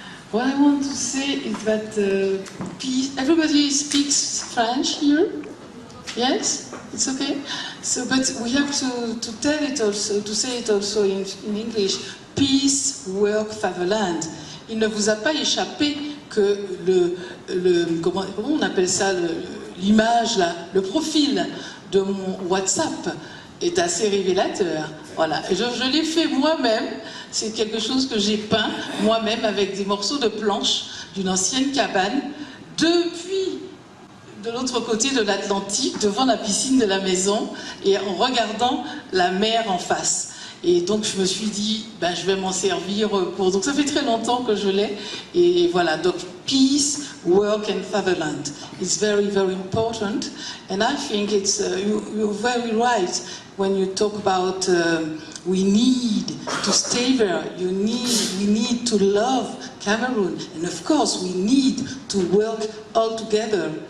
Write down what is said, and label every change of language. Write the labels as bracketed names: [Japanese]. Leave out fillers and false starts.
[English] What I want to say is that peace, everybody speaks French here? Yes? It's okay? So, but we have to tell it also, to say it also in English. Peace, work, fatherland. [French] Il ne vous a pas échappé que comment on appelle ça, l'image, le profil de mon WhatsApp est assez révélateur. Voilà, je l'ai fait moi-même, c'est quelque chose que j'ai peint moi-même avec des morceaux de planche d'une ancienne cabane depuis de l'autre côté de l'Atlantique, devant la piscine de la maison et en regardant la mer en face. Et donc je me suis dit, ben, je vais m'en servir pour... Donc ça fait très longtemps que je l'ai. Et voilà, donc [English] peace, work and fatherland. It's very, very important. And I think it's, you're very right when you talk about we need to stay there. We need to love Cameroon. And of course, we need to work all together.